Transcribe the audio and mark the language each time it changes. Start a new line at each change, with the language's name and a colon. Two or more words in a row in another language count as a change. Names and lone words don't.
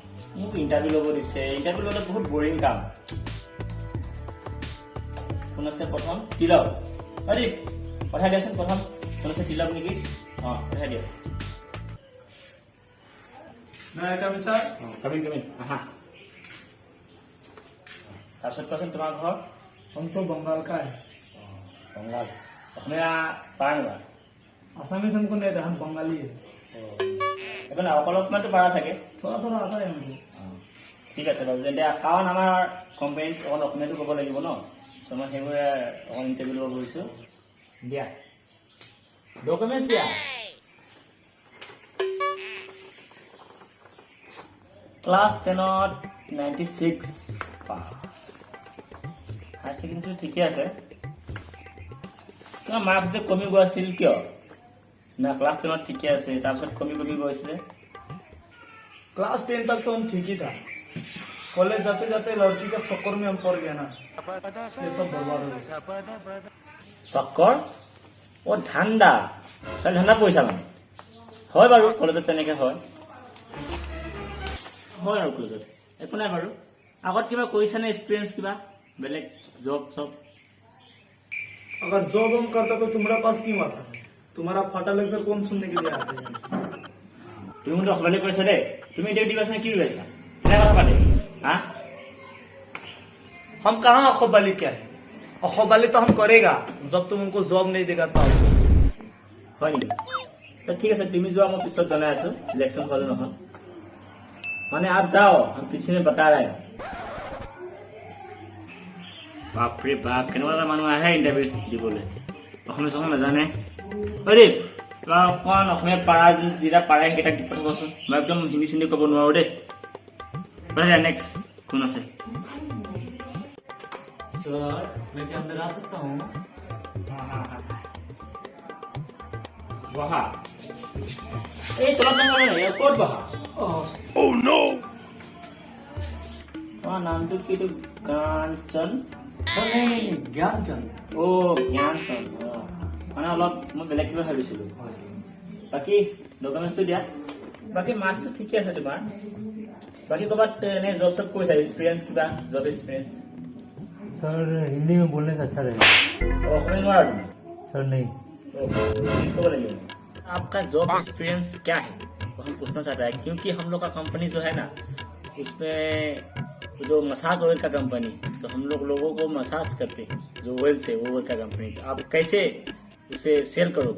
Assamese: মোক ইণ্টাৰভিউ ল'ব দিছে। ইণ্টাৰভিউ ল'লে বহুত বৰিং কাম। কোন আছে প্ৰথম? তিলক। অৰি পঠাই দিয়াচোন প্ৰথম। কোন আছে তিলক নেকি? পঠাই দিয়া।
English: come in sir.
Assamese: কামিন আহা। তাৰপিছত কোৱাচোন তোমাৰ ঘৰ?
Hindi: हम तो बंगाल का है।
Assamese: बंगाल। অসমীয়া পাৰা নেপাৰা?
Hindi: आसामीज हमको नहीं आता, हम बंगाली है।
Assamese: একো নাই, অলপমানতো পাৰা চাগে?
Hindi: थोड़ा थोड़ा आता है हमको।
Assamese: ঠিক আছে বাৰু, তেতিয়া কাৰণ আমাৰ কোম্পানীত অকণ অসমীয়াটো ক'ব লাগিব ন, চ' মই সেইবোৰে অকণ ইণ্টাৰভিউ ল'ব গৈছোঁ। দিয়া ডকুমেণ্টছ দিয়া। ক্লাছ 10ত 96 পাছ।
English: higher secondary
Assamese: ঠিকে আছে। তোমাৰ মাৰ্কছ যে কমি গৈ আছিল কিয়? না ক্লাছ 10ত ঠিকে আছে, তাৰপিছত কমি গৈছিলে?
Hindi: क्लास 10 तक तो हम ठीक ही था। कॉलेज जाते जाते लड़की का चक्कर में हम पड़ गया ना, ये सब बर्बाद हो गया।
Assamese: চক্কৰ? ঠাণ্ডা ছোৱালী ঠাণ্ডা পৰিছা মানে? হয় বাৰু, কলেজত তেনেকৈ হয় আৰু কলেজত একো নাই বাৰু। আগত কিবা কৰিছানে এক্সপিৰিয়েঞ্চ, কিবা বেলেগ জব চব?
Hindi: अगर जॉब हम करता तो तुम्हारा पास क्यों आता? तुम्हारा फटा लेक्चर कौन सुनने के लिए आते हैं?
Assamese: তুমি মোক অসবালি কৰিছা দেই। তুমি ইণ্টাৰভিউ দিবাচোন, কি ওলাইছা কেনে কথা পাতে? হা
Hindi: हम कहाँ अखबाली क्या है? अखबाली तो हम करेगा जब तुम हमको जॉब नहीं देगा तब।
Assamese: হয় নেকি? ঠিক আছে, তুমি যোৱা, মই পিছত জনাই আছো চিলেকশ্যন হ'ল নহয়। মানে
Hindi: आप जाओ, हम पीछे में बता रहे हैं।
Assamese: বাপৰে বাপ, কেনেকুৱা এটা মানুহ আহে ইণ্টাৰভিউ দিবলৈ, অসমীয়া চসমীয়া নাজানে। অৰে অকণ অসমীয়া পাৰা, যিটা পাৰে সেইকেইটাক দি পঠাবচোন। মই একদম হিন্দী চিন্দি ক'ব নোৱাৰো দেই। নেক্সট কোন আছে?
Hindi: सर मैं क्या अंदर आ सकता हूँ?
Assamese: বহা। এই তলত নহয়, ক'ত বহা? তোমাৰ নামটো কিটো? কাঞ্চন?
Hindi: सर नहीं ज्ञानचंद।
Assamese: জ্ঞানচন্দ। মানে অলপ মই বেলেগ কিবা ভাবিছিলো। বাকী ডকুমেণ্টছটো দিয়া। বাকী মাৰ্কছটো ঠিকে আছে তোমাৰ। বাকী ক'ৰবাত এনে জব চব কৰিছা?
English: experience kiba, job experience?
Hindi: सर हिंदी में बोलने से अच्छा रहेगा।
Assamese: অসমীয়া নোৱাৰা তুমি?
Hindi: सर नहीं। को लगे आपका
English: job experience
Hindi: क्या है, वो हम पूछना चाहता है, क्योंकि हम लोग का कंपनी जो है ना, उसमें जो
English: massage oil
Hindi: का कंपनी, तो हम लोगों को मसाज करते हैं जो ऑयल से, वो ऑयल का कंपनी। तो आप कैसे उसे सेल करोगे?